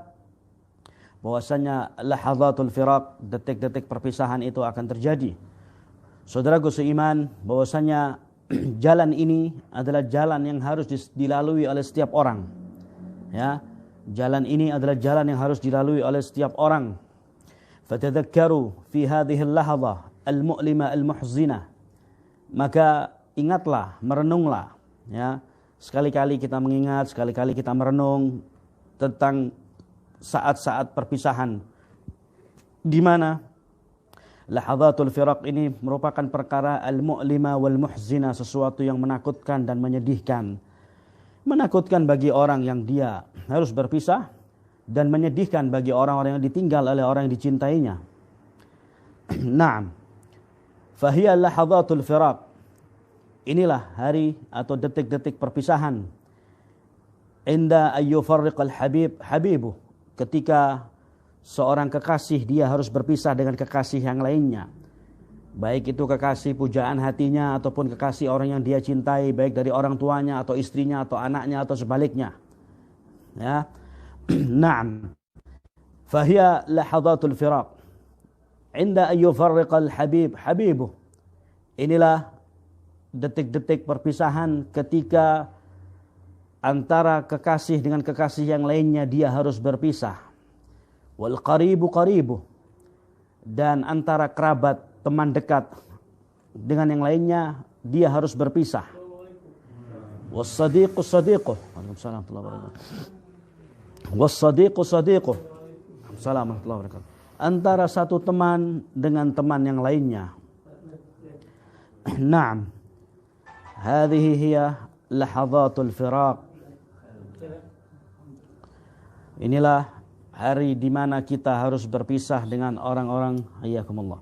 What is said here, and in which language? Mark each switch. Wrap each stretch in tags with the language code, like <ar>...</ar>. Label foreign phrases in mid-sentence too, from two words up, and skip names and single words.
<id>Bahwasanya</id> <ar>لحظة الفراق,</ar> <id>detik-detik perpisahan itu akan terjadi. Saudaraku seiman, bahwasanya jalan ini adalah jalan yang harus dilalui oleh setiap orang. Ya, jalan ini adalah jalan yang harus dilalui oleh setiap orang.</id> <ar>فتذكروا في هذه اللحظة المؤلمة المحزنة.</ar> <id>Maka ingatlah, merenunglah, ya. Sekali-kali kita mengingat, sekali-kali kita merenung tentang saat-saat perpisahan di mana</id> <ar>لحظة الفراق</ar> <id>ini merupakan perkara</id> <ar>المؤلمة والمحزنة,</ar> <id>sesuatu yang menakutkan dan menyedihkan. Menakutkan bagi orang yang dia harus berpisah, dan menyedihkan bagi orang-orang yang ditinggal oleh orang yang dicintainya. Naam.</id> <ar>فهي لحظة الفراق.</ar> <id>Inilah hari atau detik-detik perpisahan.</id> <ar>عند أن يفارق حبيبه.</ar> <id>Ketika seorang kekasih dia harus berpisah dengan kekasih yang lainnya. Baik itu kekasih pujaan hatinya ataupun kekasih orang yang dia cintai, baik dari orang tuanya atau istrinya atau anaknya atau sebaliknya. Ya. Naam.</id> <ar>فهي لحظة الفراق عند أن يفارق حبيبه.</ar> <id>Inilah detik-detik perpisahan ketika antara kekasih dengan kekasih yang lainnya dia harus berpisah.</id> <ar>والقريب قريبه.</ar> <id>Dan antara kerabat, teman dekat dengan yang lainnya dia harus berpisah.</id> <ar>والصديق صديقه. وعليكم السلام ورحمة الله وبركاته. والصديق صديقه. السلام عليكم ورحمة الله وبركاته.</ar> <id>Antara satu teman dengan teman yang lainnya. Naam.</id> <ar>هذه هي لحظة الفراق.</ar> <id>Inilah hari di mana kita harus berpisah dengan orang-orang, hayyakumullah.</id>